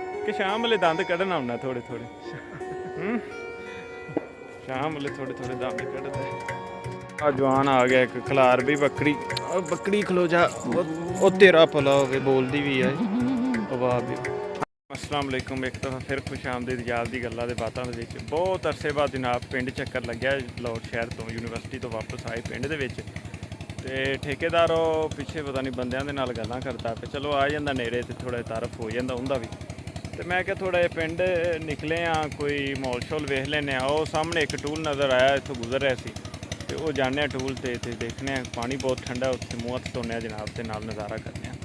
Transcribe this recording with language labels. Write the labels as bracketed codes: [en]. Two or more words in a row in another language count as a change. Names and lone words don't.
[pa] ਕਿ ਸ਼ਾਮ ਵਾਲੇ ਦੰਦ ਕੱਢਣਾ ਹੋਣਾ ਥੋੜੇ ਥੋੜੇ ਸ਼ਾਮ ਵਾਲੇ ਥੋੜੇ ਥੋੜੇ ਦੰਦ ਕੱਢਦੇ। ਜਵਾਨ ਆ ਗਿਆ ਇੱਕ ਖਲਾਰ ਭੀ ਬਕਰੀ ਬਕਰੀ ਖਲੋ ਜਾ ਉਹ ਤੇਰਾ ਭਲਾ ਹੋਵੇ ਬੋਲਦੀ ਭੀ ਹੈ ਵਾਹ ਭੀ। [ar] السلام عليكم [pa] ਇੱਕ ਦਫ਼ਾ ਫਿਰ ਖ਼ੁਸ਼ ਆਮਦੀਦ ਯਾਦ ਦੀ ਗੱਲਾਂ ਦੇ ਬਾਤਾਂ ਦੇ ਵਿਚ ਬਹੁਤ ਅਰਸੇ ਬਾਅਦ ਜਨਾਬ ਪਿੰਡ ਚੱਕਰ ਲੱਗਿਆ ਲਾਹੌਰ ਸ਼ਹਿਰ ਤੋ ਯੂਨੀਵਰਸਿਟੀ ਤੋ ਵਾਪਸ ਆਏ ਪਿੰਡ ਦੇ ਵਿਚ ਤੇ ਠੇਕੇਦਾਰ ਉਹ ਪਿੱਛੇ ਪਤਾ ਨਹੀਂ ਬੰਦਿਆਂ ਦੇ ਨਾਲ ਗੱਲਾਂ ਕਰਦਾ ਪਿਆ ਚਲੋ ਆ ਜਾਂਦਾ ਨੇੜੇ ਤੇ ਥੋੜਾ ਤਾਰਫ ਹੋ ਜਾਂਦਾ ਹੁੰਦਾ ਵੀ ਤੇ ਮੈਂ ਕਿਹਾ ਥੋੜਾ ਜਿਹਾ ਪਿੰਡ ਨਿਕਲੇ ਆ ਕੋਈ ਮਾਹੌਲ ਸ਼ੋਲ ਵੇਖ ਲੈਨੇ ਆ। ਉਹ ਸਾਹਮਣੇ ਇੱਕ ਟੂਲ ਨਜ਼ਰ ਆਇਆ ਇੱਥੋਂ ਗੁਜ਼ਰ ਰਿਹਾ ਸੀ ਤੇ ਉਹ ਜਾਣੇ ਟੂਲ ਤੇ ਦੇਖਨੇ ਆ ਪਾਣੀ ਬਹੁਤ ਠੰਡਾ ਉੱਥੇ ਮੂੰਹ ਹੱਥ ਧੋਨੇ ਆ ਜਨਾਬ ਤੇ ਨਾਲ ਨਜ਼ਾਰਾ ਕਰਨੇ ਆ।